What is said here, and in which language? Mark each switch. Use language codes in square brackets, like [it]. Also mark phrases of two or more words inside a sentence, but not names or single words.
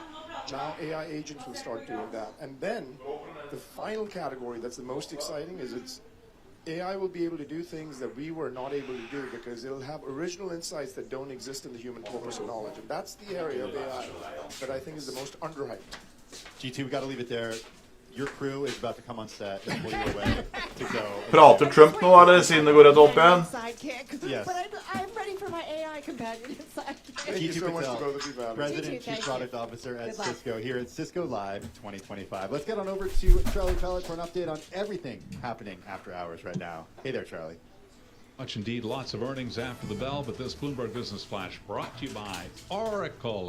[en] Now AI agents will start doing that. And then the final category that's the most exciting is AI will be able to do things that we were not able to do because it'll have original insights that don't exist in the human corpus of knowledge. And that's the area of AI that I think is the most underhyped. G2, we got to leave it there. Your crew is about to come on set and pull you away to go. [no] Prater Trump nå, eller siden det går rett opp igjen? [en] Yes. But I'm ready for my AI companion and sidekick. Thank you so much for both of you, Valerie. President and Thank Chief you. Product Officer at Good luck. Cisco here at Cisco Live 2025. Let's get on over to Charlie Pellet for an update on everything happening after hours right now. Hey there, Charlie. Much indeed, lots of earnings after the bell, but this Bloomberg Business Flash brought to you by Oracle.